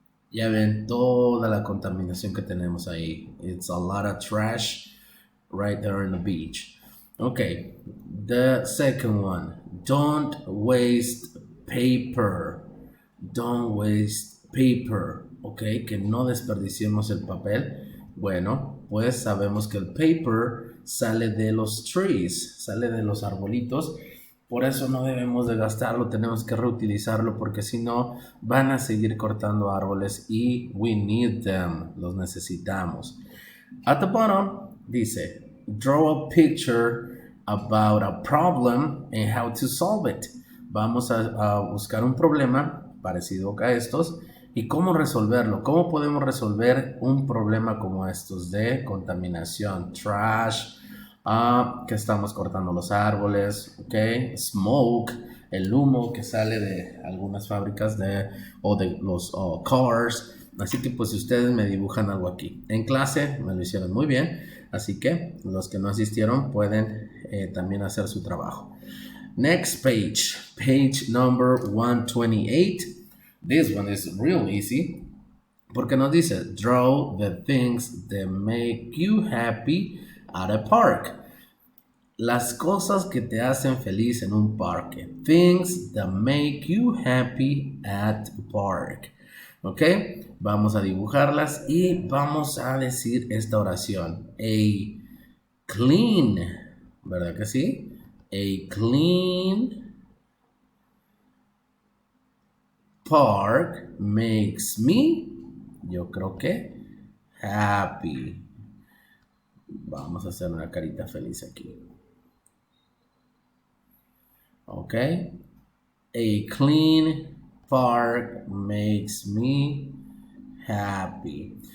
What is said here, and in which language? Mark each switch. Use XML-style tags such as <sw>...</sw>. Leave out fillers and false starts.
<es>Ya ven toda la contaminación que tenemos ahí.</es> <en>It's a lot of trash right there on the beach. Okay, the second one, don't waste paper. Don't waste paper.</en> <es>Ok, que no desperdiciemos el papel. Bueno, pues sabemos que el paper sale de los trees, sale de los arbolitos. Por eso no debemos de gastarlo, tenemos que reutilizarlo porque si no van a seguir cortando árboles y</es> <en>we need them,</en> <es>los necesitamos.</es> <en>At the bottom</en> <es>dice,</es> <en>draw a picture about a problem and how to solve it.</en> <es>Vamos a buscar un problema parecido a estos y cómo resolverlo. ¿Cómo podemos resolver un problema como estos de contaminación, trash, que estamos cortando los árboles, okay? Smoke, el humo que sale de algunas fábricas o de los cars. Así que pues si ustedes me dibujan algo aquí. En clase me lo hicieron muy bien, así que los que no asistieron pueden también hacer su trabajo.</es> <en>Next page, page number 128. This one is real easy</en> <es>porque nos dice,</es> <en>draw the things that make you happy at a park.</en> <es>Las cosas que te hacen feliz en un parque.</es> <en>Things that make you happy at a park. ¿Ok?</en> <es>Vamos a dibujarlas y vamos a decir esta oración.</es> <en>A clean,</en> <es>¿verdad que sí?</es> <en>A clean park makes me,</en> <es>yo creo que,</es> <en>happy.</en> <es>Vamos a hacer una carita feliz aquí. Ok.</es> <en>A clean park makes me happy.</en>